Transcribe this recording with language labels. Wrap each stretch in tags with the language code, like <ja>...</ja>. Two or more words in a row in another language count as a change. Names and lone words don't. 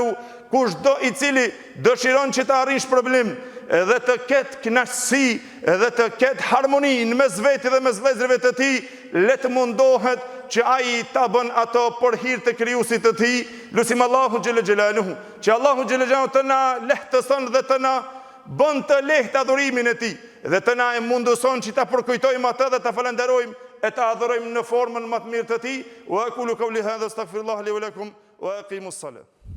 <sq>Kushdo i cili dëshiron që të arrish problem, edhe të ketë kënaqësi, edhe të ketë harmoni në mes vetit dhe mes vëllezërve të tij, le të mundohet që ai ta bën ato për hir të krijuesit të tij. Lutim Allahu</sq> <ar>جل جلاله,</ar> <sq>që Allahu</sq> <ar>جل جلاله</ar> <sq>të na lehtëson dhe të na bën të lehtë adhurimin e tij, dhe të na e mundëson që ta përkujtojmë atë dhe ta falenderojmë e ta adhurojmë në formën më të mirë të tij.</sq> <ar>وأقول قولي هذا أستغفر الله لي ولكم وأقيموا الصلاة.</ar>